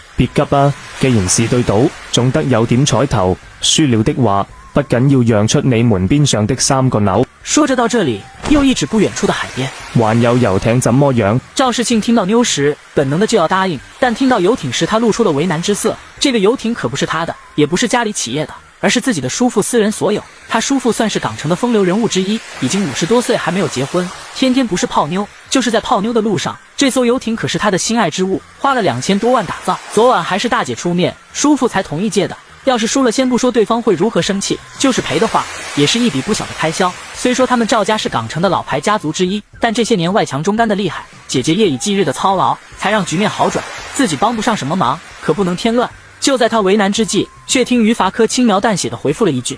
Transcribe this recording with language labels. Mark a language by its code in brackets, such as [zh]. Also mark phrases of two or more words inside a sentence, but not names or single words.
[zh] 別急啊，既然是對賭，總得有點彩頭。輸了的話，不僅要讓出你門邊上的3個鈕。說着到這裡，又一指不遠處的海邊，還有遊艇怎麼樣？趙世慶聽到妞時，本能的就要答應，但聽到遊艇時，他露出了為難之色。這個遊艇可不是他的，也不是家裡企業的，而是自己的叔父私人所有。他叔父算是港城的風流人物之一，已經50多歲還沒有結婚，天天不是泡妞，就是在泡妞的路上。這艘遊艇可是他的心愛之物，花了2000多萬打造。昨晚還是大姐出面，叔父才同意借的。要是輸了，先不說對方會如何生氣，就是賠的話，也是一筆不小的開銷。雖說他們趙家是港城的老牌家族之一，但這些年外強中乾的厲害，姐姐夜以繼日的操勞，才讓局面好轉，自己幫不上什麼忙，可不能添亂。就在他為難之際，卻聽於伐科輕描淡寫的回復了一句：